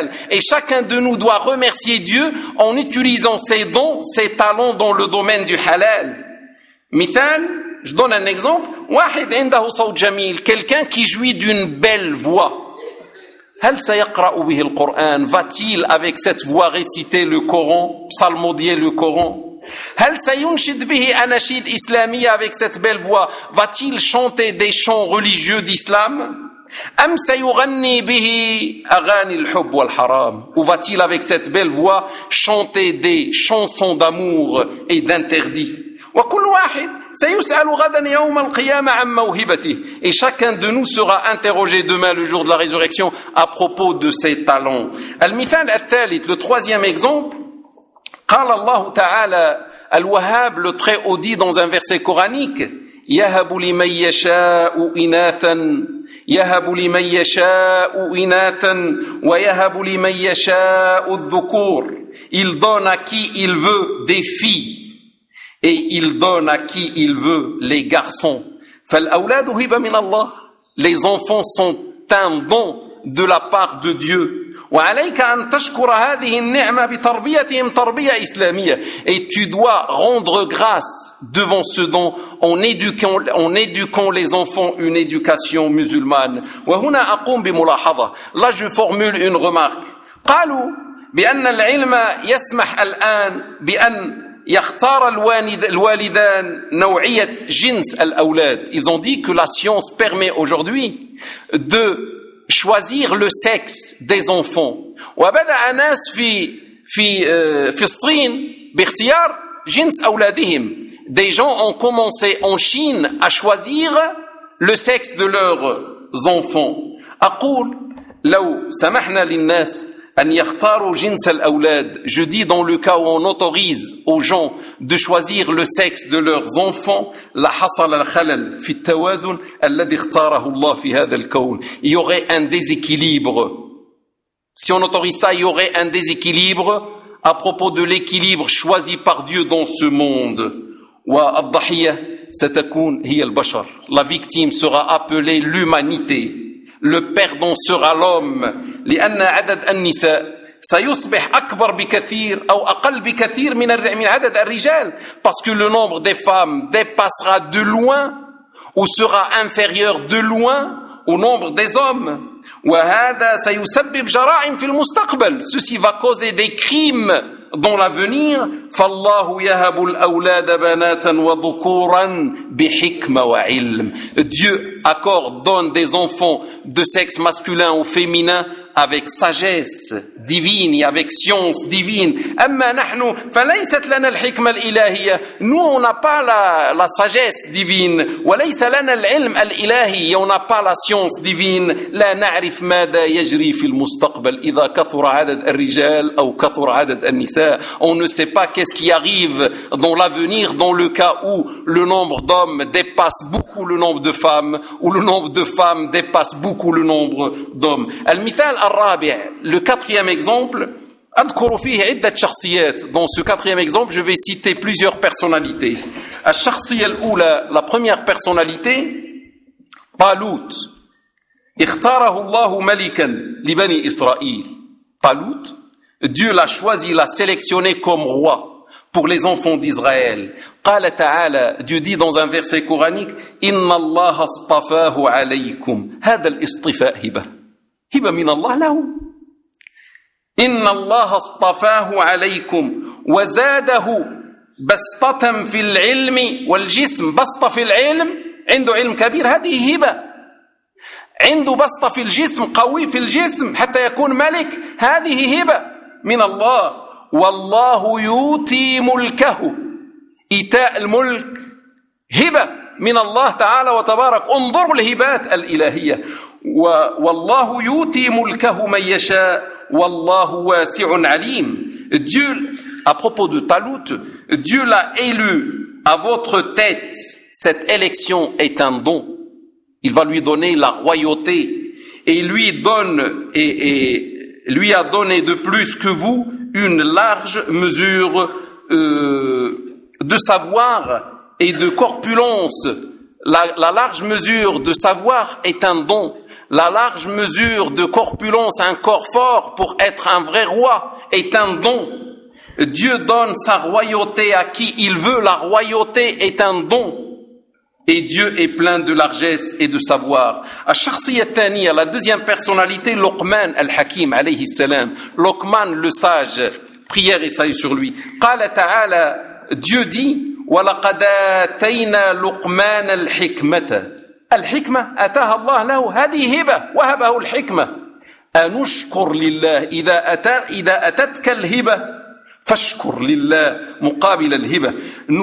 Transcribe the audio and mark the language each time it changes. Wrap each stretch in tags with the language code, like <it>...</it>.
<fr>Et chacun de nous doit remercier Dieu en utilisant ses dons, ses talents dans le domaine du halal. Mithal, je donne un exemple.</fr> <ar>واحد عنده صوت جميل,</ar> <fr>quelqu'un qui jouit d'une belle voix.</fr> <ar>هل سيقرأ به القرآن?</ar> <fr>Va-t-il avec cette voix réciter le Coran, psalmodier le Coran?</fr> <ar>هل سينشد به أناشيد إسلامية</ar> <fr>avec cette belle voix? Va-t-il chanter des chants religieux d'islam?</fr> <ar>أم سيغني به أغاني الحب والحرام?</ar> <fr>Ou va-t-il avec cette belle voix chanter des chansons d'amour et d'interdit?</fr> <ar>وكل واحد سيسأل غدا يوم القيامة عن موهبته.</ar> <fr>Et chacun de nous sera interrogé demain le jour de la résurrection à propos de ses talents.</fr> <ar>المثال الثالث,</ar> <fr>le troisième exemple.</fr> <ar>قال الله تعالى الوهاب,</ar> <fr>le très haut, dit dans un verset coranique,</fr> <ar>يهب لمن يشاء إناثا, يهب لمن يشاء إناثا, ويهب لمن يشاء الذكور.</ar> <fr>Il donne à qui il veut des filles, et il donne à qui il veut les garçons.</fr> <ar>فالأولاد هبة من الله.</ar> <fr>Les enfants sont un don de la part de Dieu.</fr> <ar>وعليك أن تشكر هذه النعمة بتربيتهم تربية إسلامية.</ar> <fr>Et tu dois rendre grâce devant ce don en éduquant les enfants une éducation musulmane.</fr> <ar>وهنا أقوم بملاحظة.</ar> <fr>Là je formule une remarque.</fr> <ar>قالوا بأن العلم يسمح الآن بأن يختار الوالدان نوعية جنس الأولاد.</ar> <fr>Ils ont dit que la science permet aujourd'hui de choisir le sexe des enfants.</fr> <ar>وبدأ الناس في الصين باختيار جنس أولادهم.</ar> <fr>Des gens ont commencé en Chine à choisir le sexe de leurs enfants.</fr> <ar>أقول لو سمحنا للناس أن يختاروا جنس الأولاد.</ar> <fr>Je dis dans le cas où on autorise aux gens de choisir le sexe de leurs enfants, la</fr> <ar>حصل الخلل في التوازن الذي اختاره الله في هذا الكون.</ar> <fr>Il y aurait un déséquilibre. Si on autorise ça, il y aurait un déséquilibre à propos de l'équilibre choisi par Dieu dans ce monde.</fr> <ar>والضحية ستكون هي البشر.</ar> <fr>La victime sera appelée l'humanité. Le perdant sera l'homme.</fr> <ar>لأن عدد النساء سيصبح أكبر بكثير أو أقل بكثير من عدد الرجال.</ar> <fr>Parce que le nombre des femmes dépassera de loin ou sera inférieur de loin au nombre des hommes.</fr> <ar>وهذا سيسبب جرائم في المستقبل.</ar> <fr>Ceci va causer des crimes dans l'avenir.</fr> <ar>فالله يهب الأولاد بناتا وذكورا بحكمة وعلم.</ar> <fr>Dieu accorde, donne des enfants de sexe masculin ou féminin avec sagesse divine et avec science divine.</fr> <ar>أما نحن فليست لنا الحكمة الإلهية.</ar> <fr>Nous on n'a pas la sagesse divine.</fr> <ar>وليس لنا العلم الإلهي.</ar> <fr>Et on n'a pas la science divine.</fr> <ar>لا نعرف ماذا يجري في المستقبل إذا كثر عدد الرجال أو كثر عدد النساء.</ar> <fr>On ne sait pas qu'est-ce qui arrive dans l'avenir dans le cas où le nombre d'hommes dépasse beaucoup le nombre de femmes ou le nombre de femmes dépasse beaucoup le nombre d'hommes.</fr> <ar>المثال الرابع,</ar> <fr>le quatrième exemple,</fr> <ar>أذكر فيه عدة شخصيات.</ar> <fr>Dans ce quatrième exemple, je vais citer plusieurs personnalités.</fr> <ar>الشخصية الأولى,</ar> <fr>la première personnalité, طالوت.</fr> <ar>اختاره الله ملكا لبني إسرائيل.</ar> <fr>طالوت, Dieu l'a choisi, l'a sélectionné comme roi pour les enfants d'Israël.</fr> <ar>قال تعالى,</ar> <fr>Dieu dit dans un verset coranique,</fr> <ar>إن الله اصطفاه عليكم. هذا الاصطفاء هبة. هبة من الله له. إن الله اصطفاه عليكم وزاده بسطة في العلم والجسم. بسطة في العلم, عنده علم كبير, هذه هبة. عنده بسطة في الجسم, قوي في الجسم حتى يكون ملك, هذه هبة من الله. والله يؤتي ملكه, إيتاء الملك هبة من الله تعالى وتبارك. انظروا الهبات الإلهية. والله يؤتي ملكه من يشاء والله واسع عليم.</ar> <fr>Dieu, à propos de Talut, Dieu l'a élu à votre tête. Cette élection est un don. Il va lui donner la royauté et lui donne lui a donné de plus que vous une large mesure de savoir et de corpulence La large mesure de savoir est un don. La large mesure de corpulence, un corps fort pour être un vrai roi est un don. Dieu donne sa royauté à qui il veut. La royauté est un don. Et Dieu est plein de largesse et de savoir. À Charsiyatani, à la deuxième personnalité, Luqman al-Hakim,</fr> <ar>alayhi salam.</ar> <fr>Luqman le sage, prière et salut sur lui.</fr> <ar>Qala ta'ala,</ar> <fr>Dieu dit,</fr> <ar>وَلَقَدْ آتَيْنَا لُقْمَانَ الْحِكْمَةَ الْحِكْمَةَ أَتَاهَا اللَّهُ لَهُ هَذِهِ هِبَةَ وَهَبَهُ الْحِكْمَةَ أَنُشْكُرْ لِلَّهِ إِذَا أَتَتْكَ الْهِبَةَ فَشْكُرْ لِلَّهِ مُقَابِلَ الْهِبَةَ.</ar>